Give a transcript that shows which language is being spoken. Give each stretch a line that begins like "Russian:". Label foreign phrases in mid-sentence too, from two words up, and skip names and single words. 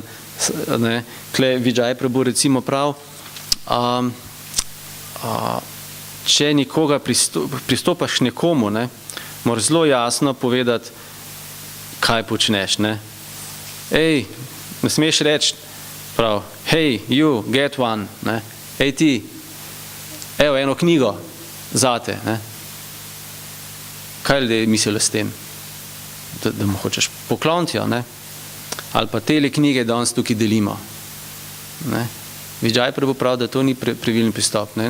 Slovenian: Tle Vijay Prabhu recimo prav, če nikoga pristopaš nekomu, ne, moraš zelo jasno povedati, kaj počneš, ne. Ej, ne smeš reči prav,
English: hey, you, get one,
Slovenian: ne. Ej ti, evo eno knjigo zate, ne. Kaj ljudje mislijo s tem? Da mu hočeš pokloniti, ne. Ali pa tele knjige danes tukaj delimo, ne. Vijay Prabhu pravi, da to ni pravilen pristop, ne.